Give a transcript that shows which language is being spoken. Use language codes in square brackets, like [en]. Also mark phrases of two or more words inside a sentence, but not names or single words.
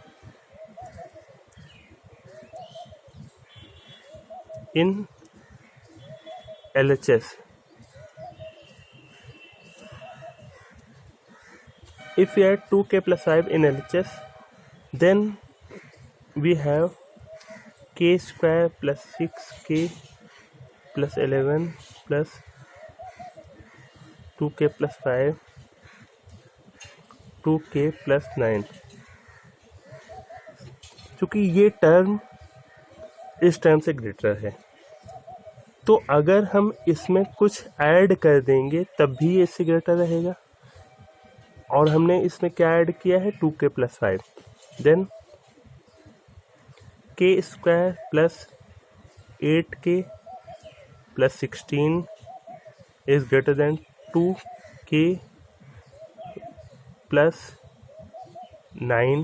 [en] in LHS, if we add 2k plus 5 in LHS, then we have k square plus 6k plus 11 plus 2k plus 5 2k plus 9. [hi] क्योंकि ये टर्म इस टर्म से ग्रेटर है। तो अगर हम इसमें कुछ ऐड कर देंगे तब भी ये इससे ग्रेटर रहेगा। और हमने इसमें क्या ऐड किया है, [en] 2k + 5, देन k² + 8k + 16 is greater than 2k + 9.